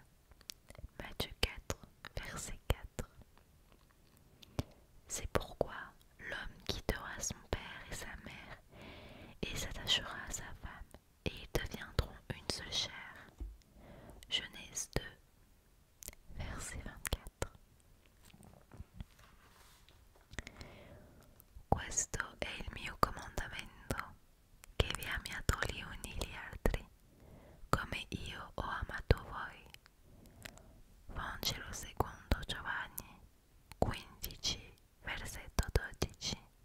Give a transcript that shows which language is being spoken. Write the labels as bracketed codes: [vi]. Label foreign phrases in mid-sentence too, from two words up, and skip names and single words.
[fr] Matthieu 4, verset 4. C'est pourquoi l'homme quittera son père et sa mère et s'attachera à sa femme, et ils deviendront une seule chair. Genèse 2, verset 24. [it] Questo è il mio comandamento, che vi amiate gli uni gli altri, come io ho amato voi. Vangelo secondo Giovanni 15, versetto 12.